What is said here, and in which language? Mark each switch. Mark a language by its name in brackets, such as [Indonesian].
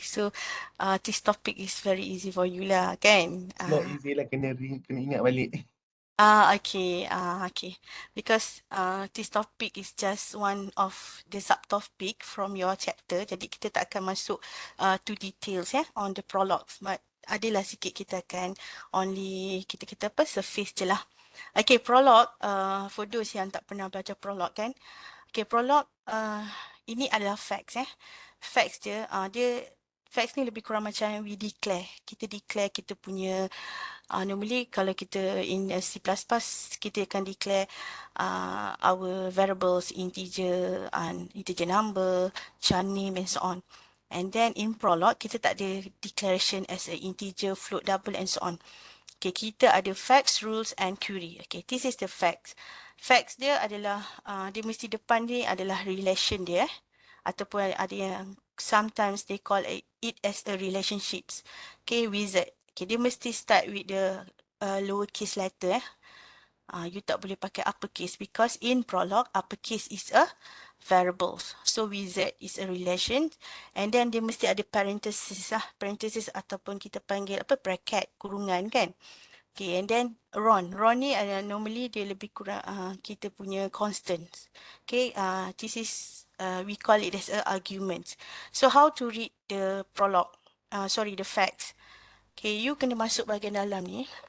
[English] So, this topic is very easy for you [Malay] lah, kan? [English] Not easy [Malay] lah, kena ingat balik. Okay. Okay. [English] Because this topic is just one of the subtopic from your chapter. [Malay] Jadi kita tak akan masuk [English] to details on the prologue. [Malay] But adalah sikit kita akan kita apa surface je lah. Okay, prologue. [English] For those [Malay] yang tak pernah belajar prologue kan. Okay, prologue. Ini adalah facts. Facts dia facts ni lebih kurang macam [English] we declare. [Malay] Kita declare kita punya normally kalau kita in C++, kita akan [English] declare our variables integer, integer number, char name and so on. And then in Prolog, [Malay] kita tak ada [English] declaration as a integer, float, double and so on. [Malay] Okay, kita ada facts, rules and query. [English] Okay, this is the facts. [Malay] Facts dia adalah, dia mesti depan dia adalah relation dia. Ataupun ada yang [English] sometimes they call it as a relationships. Okay, wizard. Okay, [Malay] dia mesti [English] start with the lowercase letter. You [Malay] tak boleh pakai [English] uppercase because in Prolog, uppercase is a variables. So wizard is a relation, and then [Malay] dia mesti ada parenthesis parenthesis ataupun kita panggil apa bracket, kurungan kan. Okay, [English] and then [Malay] Ron ni normally dia lebih kurang kita punya constant. [English] Okay, this is we call it as a argument. So how to read the prologue? Sorry, the facts. [Malay] Okay, you kena masuk bahagian dalam ni.